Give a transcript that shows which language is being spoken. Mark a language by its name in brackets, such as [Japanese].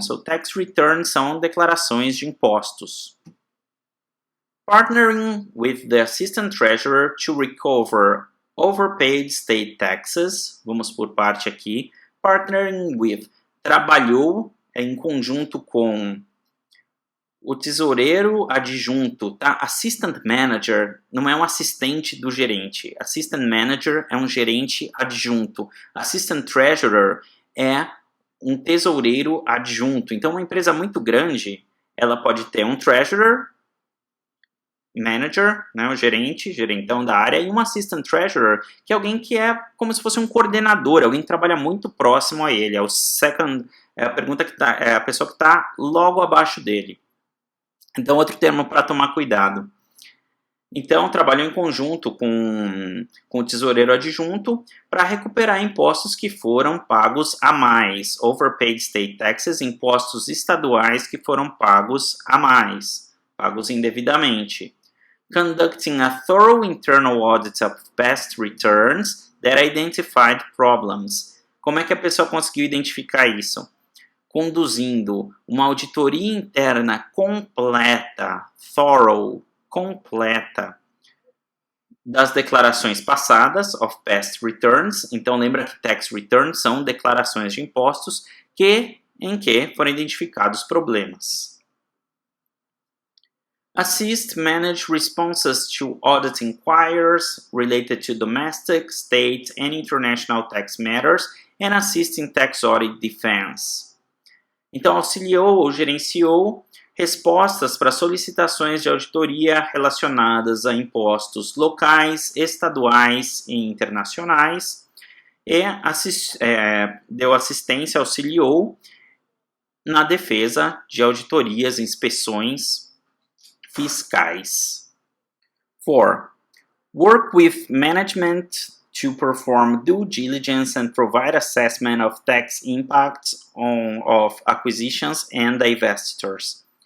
[Portuguese] So, tax returns são declarações de impostos. [English] Partnering with the Assistant Treasurer to recover overpaid state taxes. [Portuguese] Vamos por parte aqui. [English] Partnering with. [Portuguese] Trabalhou em conjunto com o tesoureiro adjunto, tá? Assistant Manager não é um assistente do gerente. Assistant Manager é um gerente adjunto. Assistant Treasurer é um tesoureiro adjunto. Então, uma empresa muito grande, ela pode ter um Treasurer, Manager, né, o gerentão da área, e um Assistant Treasurer, que é alguém que é como se fosse um coordenador, alguém que trabalha muito próximo a ele. É o second, é a pessoa que está logo abaixo dele. Então, outro termo para tomar cuidado. Então, trabalhou em conjunto com o tesoureiro adjunto para recuperar impostos que foram pagos a mais. [English] Overpaid state taxes, [Portuguese] impostos estaduais que foram pagos a mais, pagos indevidamente. [English] Conducting a thorough internal audit of past returns that identified problems. [Portuguese] Como é que a pessoa conseguiu identificar isso? Conduzindo uma auditoria interna completa, thorough, completa, das declarações passadas, [English] of past returns. [Portuguese] Então, lembra que tax returns são declarações de impostos em que foram identificados problemas. [English] Assist manage responses to audit inquiries related to domestic, state, and international tax matters and assist in tax audit defense. [Portuguese] Então, auxiliou ou gerenciou respostas para solicitações de auditoria relacionadas a impostos locais, estaduais e internacionais e deu assistência, auxiliou na defesa de auditorias e inspeções fiscais. 4. [English] Work with management to perform due diligence and provide assessment of tax impacts of acquisitions and divestitures.